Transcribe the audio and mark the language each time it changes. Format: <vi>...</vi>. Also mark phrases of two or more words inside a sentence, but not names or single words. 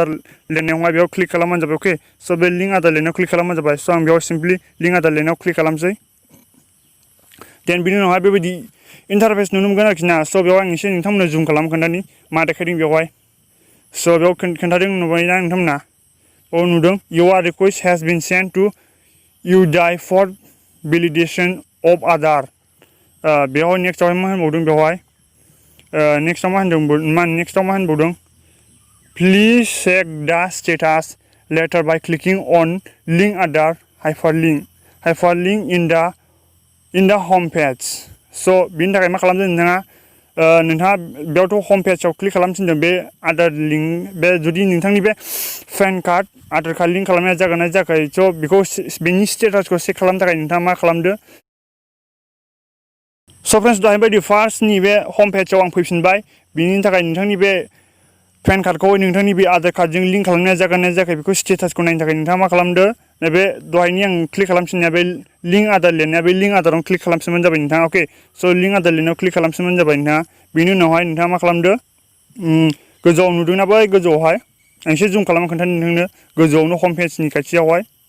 <brx>लिरनायावहाय बेयाव क्लिक खालामबानो जाबाय अके स' बे लिंक आधार लिरनायाव क्लिक खालामबानो जाबाय स' आं बेयाव सिम्पलि लिंक आधार लिरनायाव क्लिक खालामसै देन बिनि उनावहाय बेबायदि इन्टारफेस नुनो मोनगोन आरोखि ना स' बेयाव आं एसे नोंथांमोननो जुम खालाम खोन्थानि मा देखायदों बेवहाय स' बेयाव खोन्थादों नुबायना नोंथांमोना औ नुदों</brx> <en>your request has been sent to UDI for validation of Aadhaar</en> <brx>बेवहाय नेक्स्टआवहाय मा होनबावदों</brx> <en>बेवहाय नेक्स्टआव मा होनबावदों please check the status later by clicking on link Aadhaar hyperlink in the home page</en> <brx>स' बिनि थाखाय मा खालामदों नोंथाङा बेयावथ'</brx> <en>home page</en> <brx>क्लिक खालामफिनदों बे आधार लिंक बे जुदि नोंथांनि बे</brx> <en>PAN card Aadhaar card</en> <brx>लिंक खालामनाया जागोन ना जायाखै स' बेखौ बेनि स्टेटासखौ चेक खालामनो थाखाय नोंथाङा मा खालामदो स' फ्रेन्ड्स दहाय बायदि फार्स्टनि बे</brx> <en>home page</en> <brx>आं फैफिनबाय बिनि थाखाय नोंथांनि बे पेन कार्डखौ नोंथांनि बे आधार कार्डजों लिंक खालामनाया जागोन ना जायाखै बेखौ स्टेटासखौ नायनो थाखाय नोंथाङा मा खालामदो नैबे दहायनि आं क्लिक खालामफिननाया बे लिंक आधार लिरनाया बे लिंक आधारावनो क्लिक खालामफिनबानो जाबाय नोंथाङा अके स' लिंक आधार लिरनायाव क्लिक खालामफिनबानो जाबाय नोंथाङा बेनि उनावहाय नोंथाङा मा खालामदो गोजौआव नुदोंना बै गोजौआवहाय आं एसे जुम खालामना खोन्थानो नोंथांनो गोजौआवनो</brx> <en>home page</en> <brx>खाथियावहाय</brx>